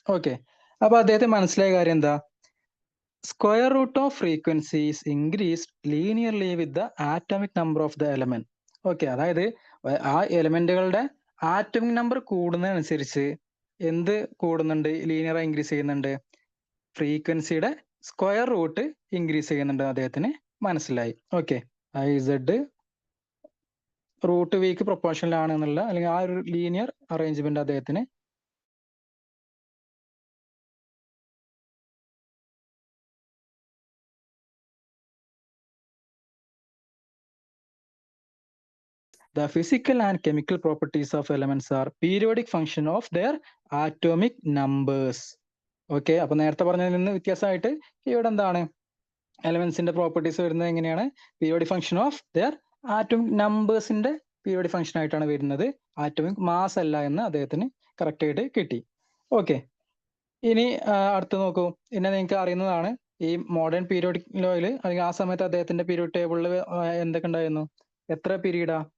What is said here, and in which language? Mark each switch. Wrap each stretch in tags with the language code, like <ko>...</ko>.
<ml>Okay, അപ്പൊ അദ്ദേഹത്തിന് മനസ്സിലായ കാര്യം എന്താ,</ml> <en>Square root of frequencies increased linearly with the atomic number of the element.</en> <ml>Okay, അതായത് ആ എലമെന്റുകളുടെ ആറ്റോമിക് നമ്പർ കൂടുന്നതനുസരിച്ച് എന്ത് കൂടുന്നുണ്ട്, ലീനിയർ ഇൻക്രീസ് ചെയ്യുന്നുണ്ട്, ഫ്രീക്വൻസിയുടെ സ്ക്വയർ റൂട്ട് ഇൻക്രീസ് ചെയ്യുന്നുണ്ട് അദ്ദേഹത്തിന് മനസ്സിലായി. ഓക്കെ, ഇസഡ് റൂട്ട് വിക്ക് പ്രൊപ്പോർഷണൽ ആണ് എന്നുള്ള അല്ലെങ്കിൽ ആ ഒരു ലീനിയർ അറേഞ്ച്മെന്റ് അദ്ദേഹത്തിന്</ml> <en>The physical and chemical properties of elements are periodic function of their atomic numbers.</en> <ml>Okay, അപ്പൊ നേരത്തെ പറഞ്ഞതിൽ നിന്ന് വ്യത്യാസമായിട്ട് ഇവിടെ എന്താണ് എലമെന്റ്സിന്റെ പ്രോപ്പർട്ടീസ് വരുന്നത് എങ്ങനെയാണ്,</ml> <en>periodic function of their atomic</en> <ml>നമ്പേഴ്സിന്റെ periodic function ആയിട്ടാണ് വരുന്നത്. ആറ്റോമിക് മാസ് അല്ല എന്ന് അദ്ദേഹത്തിന് കറക്റ്റ് ആയിട്ട് കിട്ടി. ഓക്കെ, ഇനി അടുത്ത് നോക്കൂ. പിന്നെ നിങ്ങൾക്ക് അറിയുന്നതാണ് ഈ മോഡേൺ പീരിയോഡിക് ലോയിൽ അല്ലെങ്കിൽ ആ സമയത്ത് അദ്ദേഹത്തിന്റെ പീരിയോഡിക് ടേബിളിൽ എന്തൊക്കെ ഉണ്ടായിരുന്നു? എത്ര പീരീഡാ?</ml>